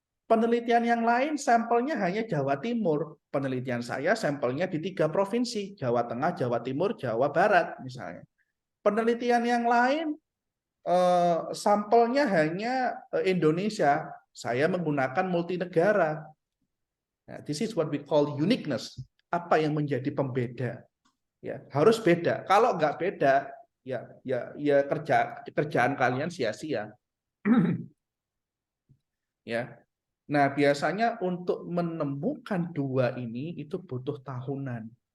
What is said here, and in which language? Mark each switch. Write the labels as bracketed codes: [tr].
[id] Penelitian yang lain sampelnya hanya Jawa Timur. Penelitian saya sampelnya di 3 provinsi, Jawa Tengah, Jawa Timur, Jawa Barat misalnya. Penelitian yang lain sampelnya hanya Indonesia. Saya menggunakan multinegara. [en] Nah, this is what we call uniqueness. [id] Apa yang menjadi pembeda? Ya, harus beda. Kalau nggak beda, ya kerjaan kalian sia-sia. Ya. Nah, biasanya untuk menemukan dua ini itu butuh tahunan.